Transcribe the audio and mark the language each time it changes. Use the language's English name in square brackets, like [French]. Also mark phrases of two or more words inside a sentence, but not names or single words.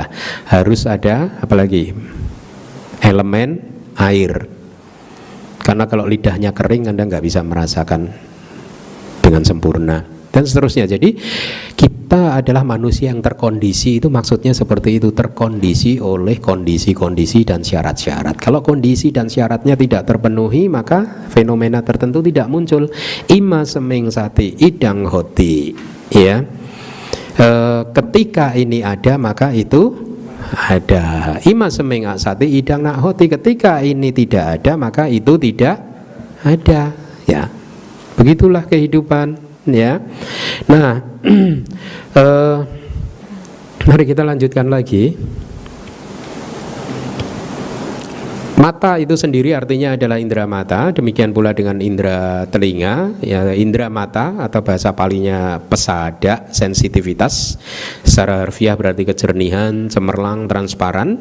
[Indonesian] Harus ada apalagi elemen air, karena kalau lidahnya kering Anda nggak bisa merasakan dengan sempurna, dan seterusnya. Jadi kita adalah manusia yang terkondisi, itu maksudnya seperti itu, terkondisi oleh kondisi-kondisi dan syarat-syarat. Kalau kondisi dan syaratnya tidak terpenuhi, maka fenomena tertentu tidak muncul. [Pali] Ima seming sati idang hoti, [Indonesian] ya. Ketika ini ada maka itu ada. [Pali] Ima seming sati idang nak hoti, [Indonesian] ketika ini tidak ada maka itu tidak ada, ya. Begitulah kehidupan, ya. Nah, mari kita lanjutkan lagi. Mata itu sendiri artinya adalah indera mata, demikian pula dengan indera telinga, ya, indera mata atau bahasa palinya pesada, sensitivitas, secara harfiah berarti kejernihan, cemerlang, transparan.